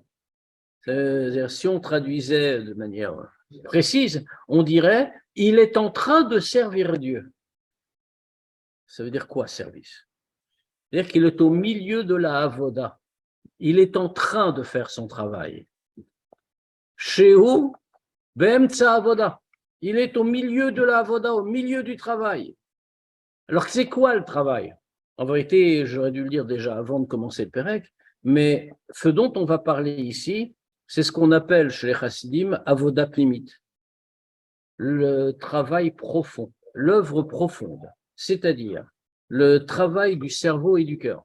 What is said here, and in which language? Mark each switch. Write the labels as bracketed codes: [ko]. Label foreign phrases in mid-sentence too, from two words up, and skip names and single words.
[fr] C'est-à-dire, si on traduisait de manière précise, on dirait « il est en train de servir Dieu ». Ça veut dire quoi, service? C'est-à-dire qu'il est au milieu de la avoda. Il est en train de faire son travail. [he] שהוא באמצע עבודה. [fr] Il est au milieu de la avoda, au milieu du travail. Alors, c'est quoi le travail? En vérité, j'aurais dû le dire déjà avant de commencer le Pérec, mais ce dont on va parler ici, c'est ce qu'on appelle chez les Chassidim [he] עבודה פנימית, [fr] le travail profond, l'œuvre profonde, c'est-à-dire le travail du cerveau et du cœur.